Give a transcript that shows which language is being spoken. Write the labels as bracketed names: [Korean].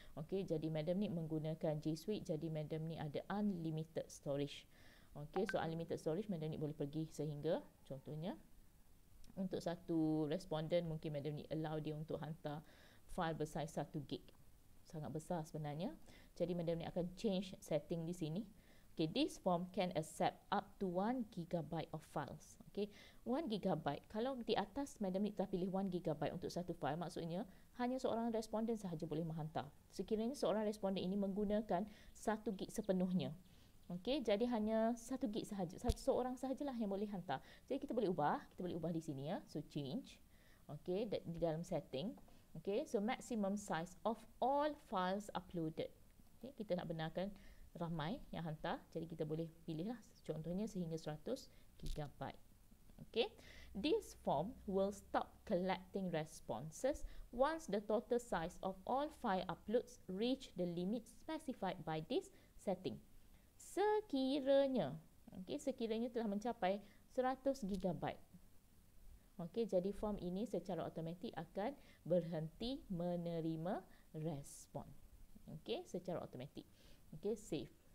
[Malay] Jadi Madam ni menggunakan G Suite, jadi Madam ni ada unlimited storage. So unlimited storage Madam ni boleh pergi sehingga, contohnya untuk satu responden mungkin Madam ni allow dia untuk hantar file bersaiz 1 gig. Sangat besar sebenarnya. Jadi Madam ni akan change setting di sini. [English] This form can accept up to 1 GB of files. [Malay] 1 GB. Kalau di atas Madam ni telah pilih 1 GB untuk satu file, maksudnya hanya seorang responden sahaja boleh menghantar. Sekiranya seorang responden ini menggunakan 1 gig sepenuhnya. Jadi hanya 1 gig sahaja. Seorang sahajalah yang boleh hantar. Jadi kita boleh ubah di sini ya. So change. Di dalam setting. [English] So maximum size of all files uploaded. [Malay] Kita nak benarkan ramai yang hantar, jadi kita boleh pilihlah contohnya sehingga 100 GB. [English] This form will stop collecting responses once the total size of all file uploads reach the limit specified by this setting. [Malay] Sekiranya telah mencapai 100 GB. Jadi form ini secara automatik akan berhenti menerima respon. Secara automatik. Save.